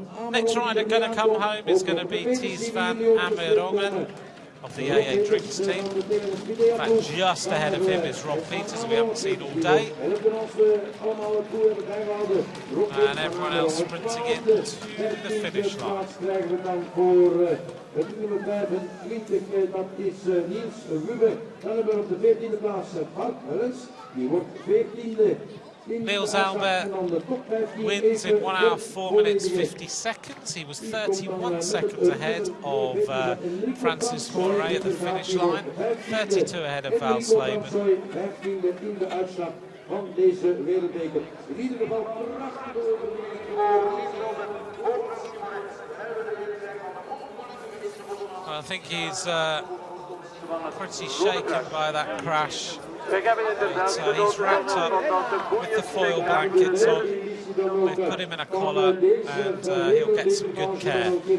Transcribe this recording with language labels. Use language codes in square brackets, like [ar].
[en] Next rider going to come home is going to be Ties van Amerongen of the AA Drinks team. In fact, just ahead of him is Rob Peters, we haven't seen all day. And everyone else sprinting in to the finish line. [nl] Het nummer 25, dat is Niels Wubbe. Dan hebben we op de 14e plaats Bart Hullens. Die wordt 14e. [en] Niels Albert wins in 1 hour 4 minutes 50 seconds. He was 31 seconds ahead of Francis Moret at the finish line, 32 ahead of Valsleben. [nl] 15e in de uitslag van deze wereldbeker. In ieder geval prachtig. [en] I think he's pretty shaken by that crash. He's wrapped up with the foil blankets on. They've put him in a collar and he'll get some good care.